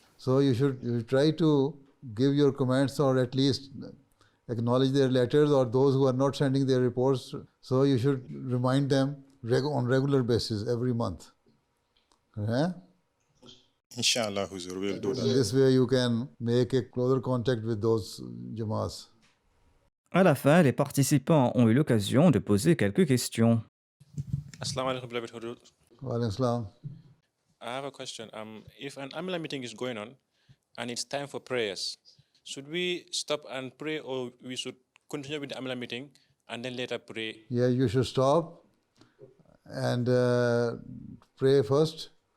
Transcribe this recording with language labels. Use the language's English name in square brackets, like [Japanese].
[English] So you should try to give your comments or at least acknowledge their letters, or those who are not sending their reports. So you should remind them on regular basis every month. Inshallah, Huzur, we'll do that. This way you can make a closer contact with those Jamaas. [French] À la fin, les participants ont eu l'occasion de poser quelques questions. [English] Assalamu alaikum, beloved Hudud. [Arabic] Wa alaikum salam. [English] I have a question. If an Amila meeting is going on and it's time for prayers, should we stop and pray, or we should continue with the Amila meeting and then later pray? Yeah, you should stop and pray first.